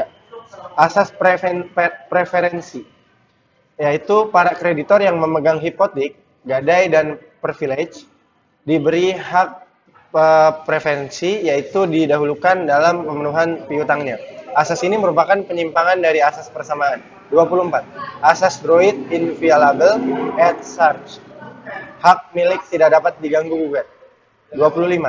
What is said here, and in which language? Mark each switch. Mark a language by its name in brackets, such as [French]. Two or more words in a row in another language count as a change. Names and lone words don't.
[Indonesian] Asas preferensi, yaitu para kreditor yang memegang hipotek, gadai, dan privilege diberi hak preferensi, yaitu didahulukan dalam pemenuhan piutangnya. Asas ini merupakan penyimpangan dari asas persamaan. 24. Asas [French] droit inviolable et charge. [Indonesian] Hak milik tidak dapat diganggu gugat. 25.